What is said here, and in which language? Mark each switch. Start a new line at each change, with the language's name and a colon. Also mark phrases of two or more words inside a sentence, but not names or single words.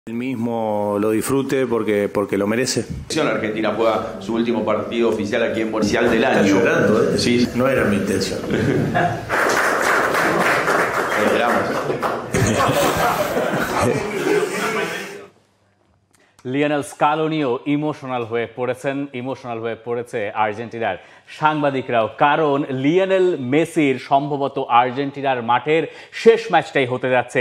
Spanish: El mismo lo disfrute porque lo merece. Argentina juega su último partido oficial aquí en Oficial del año. Está llorando, ¿eh? Sí. No era mi intención. Esperamos.
Bangla: লিওনেল স্কালোনিও ইমোশনাল হয়ে পড়েছে আর্জেন্টিনার সাংবাদিকরাও, কারণ লিওনেল মেসির সম্ভবত আর্জেন্টিনার মাঠের শেষ ম্যাচটাই হতে যাচ্ছে।